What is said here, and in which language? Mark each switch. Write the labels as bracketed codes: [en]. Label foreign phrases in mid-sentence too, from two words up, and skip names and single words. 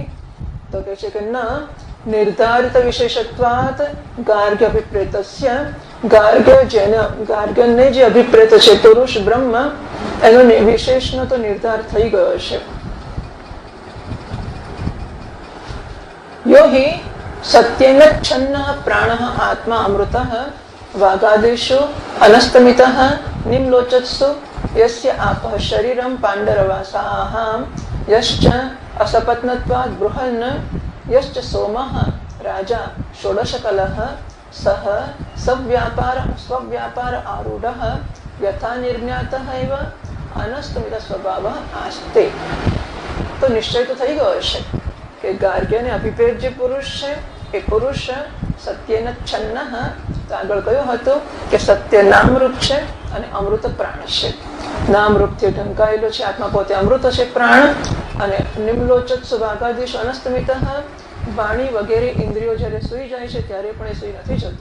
[gu] તો કહે છે કે [sa] ન નિર્ધારિત વિશેષત્વાત ગાર્ગ્ય અભિપ્રેતસ્ય, [gu] ગાર્ગ્યને જે અભિપ્રેત છે પુરુષ બ્રહ્મ એનો વિશેષનો તો નિર્ધાર થઈ ગયો છે. [sa] યો હિ સત્યેન છન્નઃ પ્રાણઃ આત્મા અમૃતઃ वागादिषु अनस्तमितः निम्लोचत्सु यस्य आपः शरीरं पाण्डरवासाः यश्च असपत्नत्वात् बृहन् यश्च सोमः राजा षोडशकलः सः स्वव्यापार आरूढः यथा निर्ज्ञातः एव अनस्तमित स्वभावः आस्ते. [gu] તો નિશ્ચય તો થઈ ગયો છે કે ગાર્ગ્યને અભિપ્રેત જે પુરુષ છે એ પુરુષ [sa] સત્યેન છન્નઃ [gu] તો આગળ કયું હતું કે સત્ય નામરૂપ છે અને અમૃત પ્રાણ છે. નામરૂપથી ઢંકાયેલો છે, આત્મા પોતે અમૃત છે, પ્રાણ. અને [sa] નિમ્લોચત સુભાગાદીશ અનસ્તમિત, [gu] વાણી વગેરે ઇન્દ્રિયો જ્યારે સૂઈ જાય છે ત્યારે પણ એ સૂઈ નથી જતો.